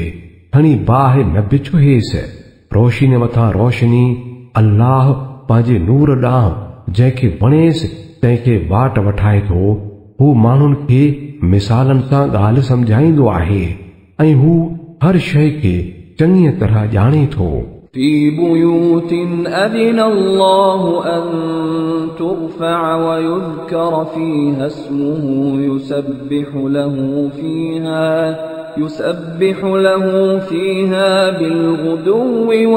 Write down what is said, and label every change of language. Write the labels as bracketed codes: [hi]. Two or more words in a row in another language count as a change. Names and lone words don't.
[sd] खणी बाहि न बिछो हेसि, रोशनी मथां रोशनी। अल्लाह पंहिंजे नूर ॾांहुं जंहिंखे वणेसि तंहिंखे वाट वठाए थो। हू माण्हुनि खे मिसालनि सां ॻाल्हि सम्झाईंदो आहे ऐं हू हर शइ खे चङीअ तरह ॼाणे थो। [ar] في بيوت أذن الله أن ترفع ويذكر فيها اسمه يسبح له فيها بالغدو